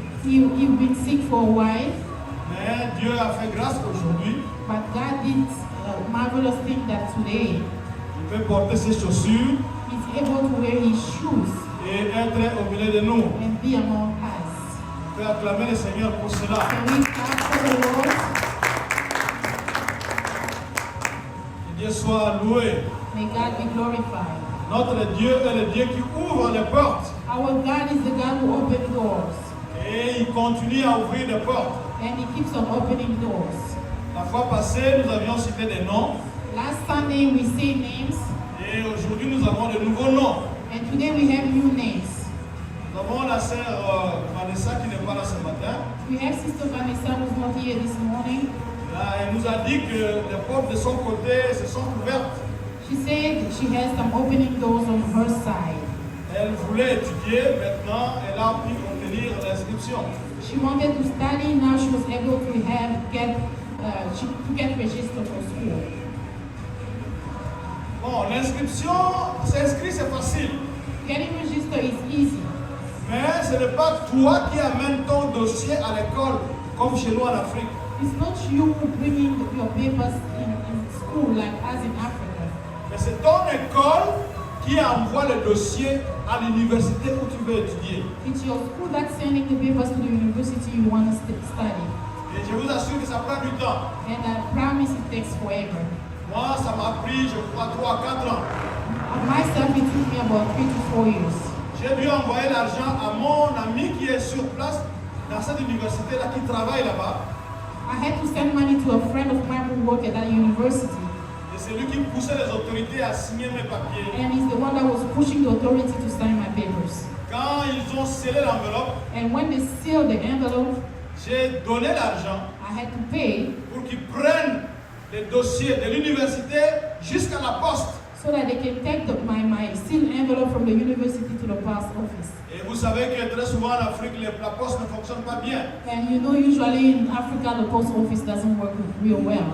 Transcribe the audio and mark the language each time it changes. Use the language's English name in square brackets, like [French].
[English] He's been sick for a while, [French] mais Dieu a fait grâce aujourd'hui. [English] but God did a marvelous thing that today [French] Il peut porter ses chaussures [English] he's able to wear his shoes [French] et être au milieu de nous. [English] and be among us. [French] On peut acclamer le Seigneur pour cela. [English] Can we clap for the Lord? [French] Que Dieu soit loué. [English] May God be glorified. [French] Notre Dieu est le Dieu qui ouvre les portes. [English] Our God is the God who opens doors. [French] Et il continue à ouvrir des portes. [English] And He keeps on opening doors. [French] La fois passée, nous avions cité des noms. [English] Last Sunday we say names. [French] Et aujourd'hui, nous avons de nouveaux noms. [English] And today we have new names. [French] Nous avons la sœur Vanessa qui n'est pas là ce matin. [English] We have Sister Vanessa who's not here this morning. [French] Là, elle nous a dit que les portes de son côté se sont ouvertes. [English] She said she has some opening doors on her side. [French] Elle voulait étudier, maintenant elle a pu obtenir l'inscription. [English] She wanted to study, now she was able to get registered for school. [French] Bon, l'inscription, s'inscrire c'est facile. [English] Getting registered is easy. [French] Mais ce n'est pas toi qui amènes ton dossier à l'école, comme chez nous en Afrique. [English] It's not you bringing your papers in school like us in Africa. [French] Mais c'est ton école qui envoie le dossier à l'université où tu veux étudier. [English] It's your school that's sending the papers to the university you want to study. [French] Et je vous assure que ça prend du temps. [English] And I promise it takes forever. [French] Moi, ça m'a pris, je crois, 3 à 4 ans. [English] Myself, it took me about 3 to 4 years. [French] J'ai dû envoyer l'argent à mon ami qui est sur place dans cette université-là, qui travaille là-bas. [English] I had to send money to a friend of mine who worked at that university. [French] Et c'est lui qui poussait les autorités à signer mes papiers. [English] And he's the one that was pushing the authority to sign my papers. [French] Quand ils ont scellé l'enveloppe, [English] And when they sealed the envelope, [French] j'ai donné l'argent [English] I had to pay [French] pour qu'ils prennent les dossiers de l'université jusqu'à la poste. [English] so that they can take my sealed envelope from the university to the post office. [French] Et vous savez que très souvent en Afrique, la poste ne fonctionne pas bien. [English] And you know, usually in Africa, the post office doesn't work real well.